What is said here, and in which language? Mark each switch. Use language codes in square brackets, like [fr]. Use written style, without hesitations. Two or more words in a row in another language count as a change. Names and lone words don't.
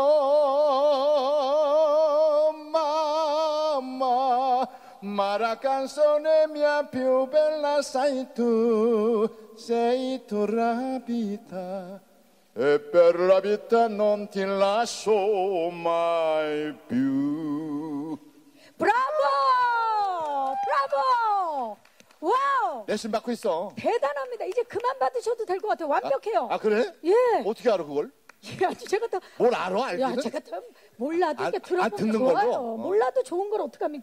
[it] Mamma, ma la canzone mia più bella sei tu la vita, e per la vita non ti lascio mai più. [ko] 브라보! 브라보! 와우! 레슨 받고 있어. 대단합니다. 이제 그만 받으셔도 될 것 같아요. 완벽해요. 아 그래? 예. 어떻게 알아 그걸? 예, 아주 제가 또 뭘 알아 야, 알기는? 제가 참 몰라도 이렇게 들어보면 듣는 좋아요. 걸로? 몰라도 좋은 걸 어떡합니까?